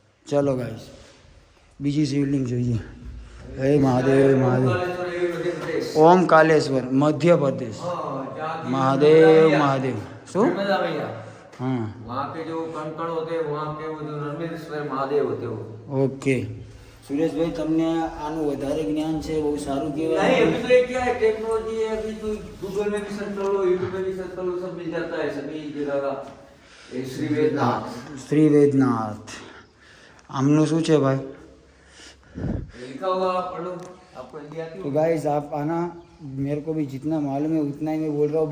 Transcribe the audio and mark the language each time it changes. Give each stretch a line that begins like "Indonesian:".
Hindi: चलो गाइस, बीजी शिवलिंग જોઈએ। हे महादेव महादेव, ओम कालेश्वर मध्य प्रदेश। महादेव महादेव શું? हाँ वहाँ के जो कंकड़ होते हैं, वहाँ के वो जो नर्मदेश्वर महादेव होते हो।
Gujarati: ओके સુરેશભાઈ, તમને આનું વધારે જ્ઞાન છે, બહુ સારું
Hindi: नहीं,
Gujarati: કહેવાય।
Hindi: अभी तो ये क्या है, टेक्नोलॉजी है। अभी तो गूगल में भी सर्च कर लो, यूट्यूब में भी सर्च कर लो, सब मिल जाता है सभी जगह का। ये श्री वेदनाथ
Gujarati: શ્રી વેદનાથ આમનું શું છે ભાઈ?
Hindi: लिखा हुआ पढ़ो, आपको हिंदी आती तो है? गाइस आप आना, मेरे को भी जितना मालूम है उतना ही मैं बोल रहा हूँ।